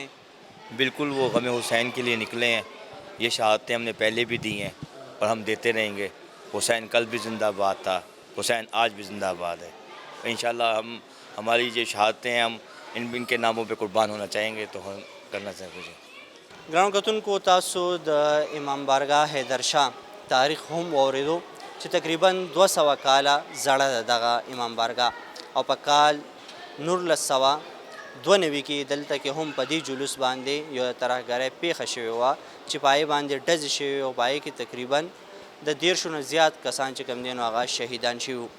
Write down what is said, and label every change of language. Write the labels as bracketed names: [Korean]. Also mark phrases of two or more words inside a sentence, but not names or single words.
[Urdu] بالکل، وہ غم حسین کے لیے نکلے ہیں. یہ شہادتیں ہم نے پہلے بھی دی ہیں، اور ہم دیتے رہیں گے. حسین کل بھی زندہ باد تھا، حسین آج بھی زندہ باد ہے. انشاءاللہ ہماری جو شہادتیں ہیں، ہم ان کے ناموں پہ قربان ہونا چاہیں گے، تو ہم کرنا چاہیں گے. [Pashto] گران کتن کو تاسود امام بارگاہ حیدر شاہ تاریخ هم اوریدو چې تقریبا 200 کاله زړه دغه امام بارگاہ، او په کال 1992 کې دلته کې هم په دې جلوس باندې یو ترهګرۍ پیښه شوې وه چې په هغې باندې ډزې شوې، او په هغې کې تقریبا د 10 نه زیات کسان چې کوم دي نو هغه شهیدان شوي وو.